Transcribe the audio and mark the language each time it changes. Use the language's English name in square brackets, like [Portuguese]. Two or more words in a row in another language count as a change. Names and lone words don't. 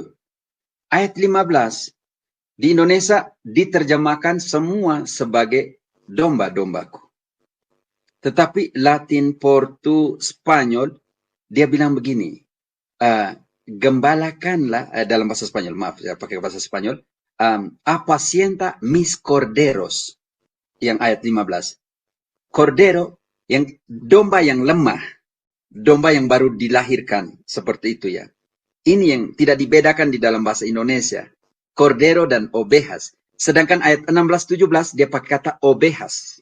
[Indonesian] Ayat 15 di Indonesia diterjemahkan semua sebagai domba-dombaku. Tetapi Latin, Portu, Spanyol, dia bilang begini, gembalakanlah, dalam bahasa Spanyol, maaf, saya pakai bahasa Spanyol, [Spanish] apacienta mis corderos, [Indonesian] yang ayat 15. Cordero, yang domba yang lemah, domba yang baru dilahirkan, seperti itu ya. Ini yang tidak dibedakan di dalam bahasa Indonesia. Cordero dan ovejas. Sedangkan ayat 16-17 dia pakai kata ovejas.